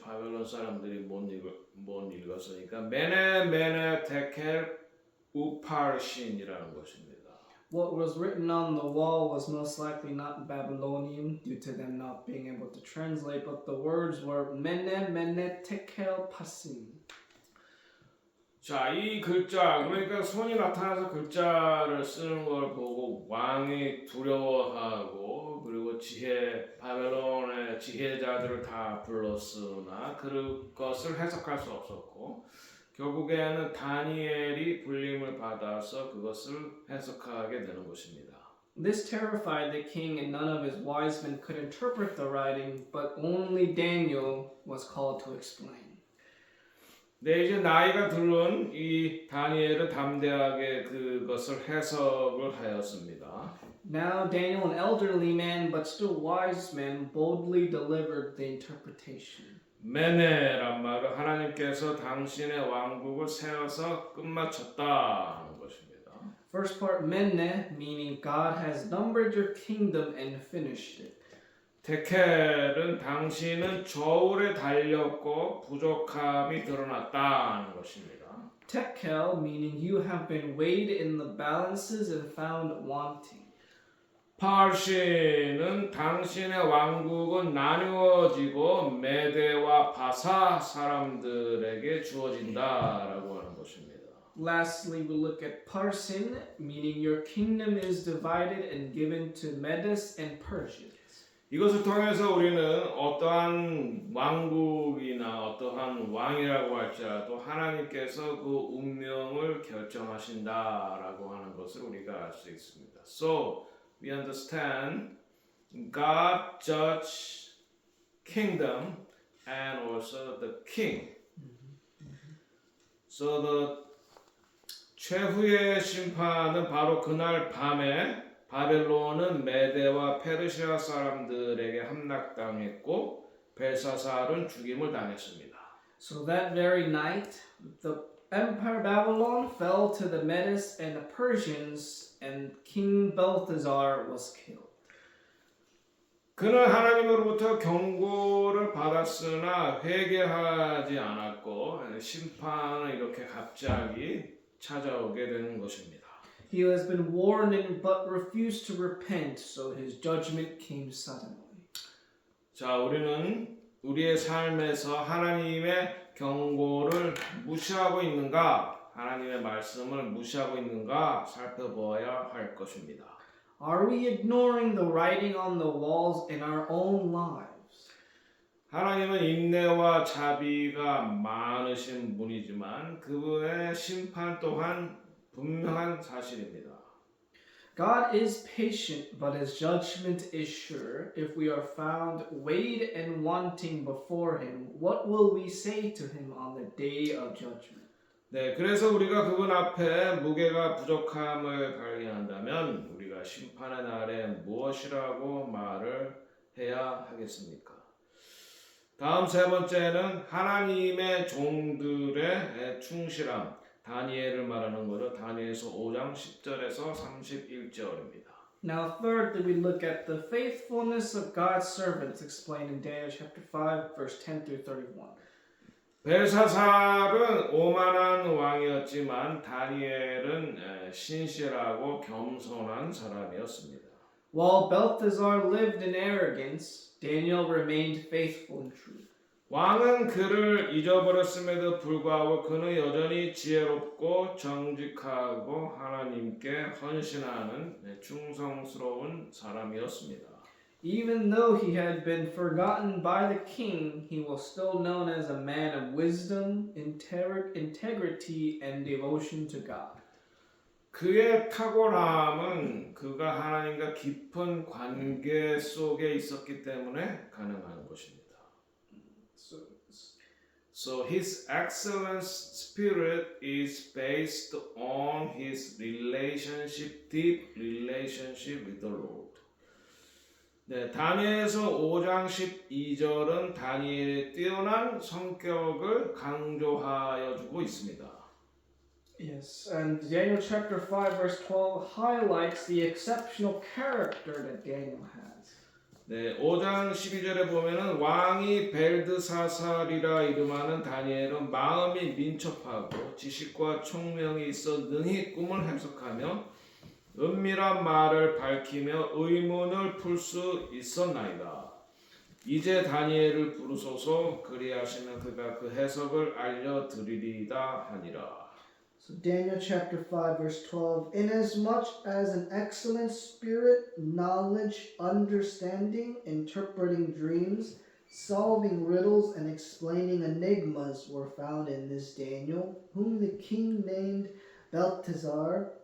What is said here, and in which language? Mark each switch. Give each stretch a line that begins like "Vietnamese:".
Korean: 바벨론 사람들이 못 읽었으니까 메네 테켈 우파르신이라는 것입니다.
English: What was written on the wall was most likely not Babylonian due to them not being able to translate, but the words were Mene Tekel Pasim.
Korean: 자, 이 글자, 그러니까 손이 나타나서 글자를 쓰는 걸 보고 왕이 두려워하고 그리고 바벨론의 지혜자들을 다 불렀으나 그것을 해석할 수 없었고 결국에는 다니엘이 불림을 받아서 그것을 해석하게 되는 것입니다.
English: This terrified the king, and none of his wise men could interpret the writing, but only Daniel was called to explain.
Korean: 네, 이제 나이가 들은 이 다니엘은 담대하게 그것을 해석을 하였습니다.
English: Now Daniel, an elderly man but still wise man, boldly delivered the interpretation.
Korean: 메네란 말은 하나님께서 당신의 왕국을 세워서 끝마쳤다 하는 것입니다.
English: First part, Mene, meaning God has numbered your kingdom and finished it.
Korean: 테켈은 당신은 저울에 달렸고 부족함이 드러났다 하는 것입니다.
English: Tekel, meaning you have been weighed in the balances and found wanting.
Korean: 파르시는 당신의 왕국은 나누어지고 메대와 바사 사람들에게 주어진다라고 하는 것입니다.
English: Lastly, we look at Parsin, meaning your kingdom is divided and given to Medes and Persians.
Korean: 이것을 통해서 우리는 어떠한 왕국이나 어떠한 왕이라고 할지라도 하나님께서 그 운명을 결정하신다라고 하는 것을 우리가 알 수 있습니다.
English: So we understand God judge kingdom and also the king. So the
Korean: 최후의 심판은 바로 그날 밤에 바벨론은 메대와 페르시아 사람들에게 함락당했고 벨사살은 죽임을 당했습니다.
English: So that very night, the Empire Babylon fell to the Medes and the Persians, and King Balthazar was killed.
Korean: 그는 하나님으로부터 경고를 받았으나 회개하지 않았고 심판은 이렇게 갑자기 찾아오게 되는 것입니다.
English: He has been warned but refused to repent, so his judgment came suddenly.
Korean: 자, 우리는 우리의 삶에서 하나님의 경고를 무시하고 있는가, 하나님의 말씀을 무시하고 있는가 살펴보아야 할 것입니다.
English: Are we ignoring the writing on the walls in our own lives?
Korean: 하나님은 인내와 자비가 많으신 분이지만 그분의 심판 또한 분명한 사실입니다.
English: God is patient, but his judgment is sure. If we are found weighed and wanting before him, what will we say to him on the day of judgment?
Korean: 네, 그래서 우리가 그분 앞에 무게가 부족함을 발견한다면 우리가 심판의 날에 무엇이라고 말을 해야 하겠습니까? 다음 세 번째는 하나님의 종들의 충실함. 다니엘을 말하는 거죠. 다니엘서 5장 10절에서 31절입니다.
English: Now, thirdly, we look at the faithfulness of God's servants explained in Daniel chapter 5, verse 10 through 31.
Korean: 벨사살은 오만한 왕이었지만 다니엘은 신실하고 겸손한 사람이었습니다.
English: While Belteshazzar lived in arrogance, Daniel remained faithful and true.
Korean: 왕은 그를 잊어버렸음에도 불구하고 그는 여전히 지혜롭고 정직하고 하나님께 헌신하는 충성스러운 사람이었습니다.
English: Even though he had been forgotten by the king, he was still known as a man of wisdom, integrity, and devotion to God.
Korean: 그의 탁월함은 그가 하나님과 깊은 관계 속에 있었기 때문에 가능한 것입니다.
English: So his excellent spirit is based on his relationship, deep relationship with the Lord.
Korean: 네, 다니엘서 5장 12절은 다니엘의 뛰어난 성격을 강조하여 주고 있습니다.
English: Yes, and Daniel chapter 5 verse 12 highlights the exceptional character that Daniel has.
Korean: 네, 5장 12절에 보면은 왕이 벨드사살이라 이름하는 다니엘은 마음이 민첩하고 지식과 총명이 있어 능히 꿈을 해석하며 은밀한 말을 밝히며 의문을 풀 수 있었나이다. 이제 다니엘을 부르소서 그리하시면 그가 그 해석을 알려드리리다 하니라.
English: So Daniel chapter 5 verse 12, inasmuch as an excellent spirit, knowledge, understanding, interpreting dreams, solving riddles, and explaining enigmas were found in this Daniel, whom the king named Belteshazzar.